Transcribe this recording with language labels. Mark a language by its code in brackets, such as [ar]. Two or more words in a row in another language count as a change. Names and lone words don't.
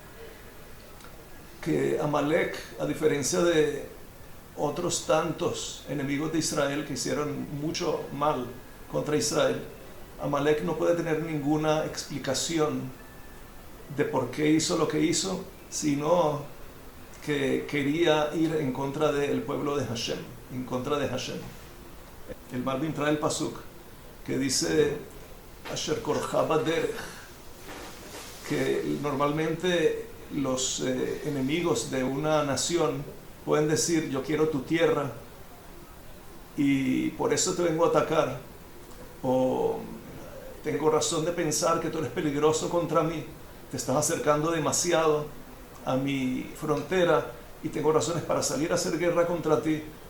[es] que Amalek, a diferencia de otros tantos enemigos de Israel que hicieron mucho mal contra Israel, Amalek no puede tener ninguna explicación de por qué hizo lo que hizo, sino que quería ir en contra del pueblo de Hashem, en contra de Hashem. El Malbim trae el pasuk que dice [he] אשר קרך בדרך, [es] que normalmente los enemigos de una nación pueden decir: yo quiero tu tierra y por eso te vengo a atacar, o tengo razón de pensar que tú eres peligroso contra mí, te estás acercando demasiado a mi frontera y tengo razones para salir a hacer guerra contra ti.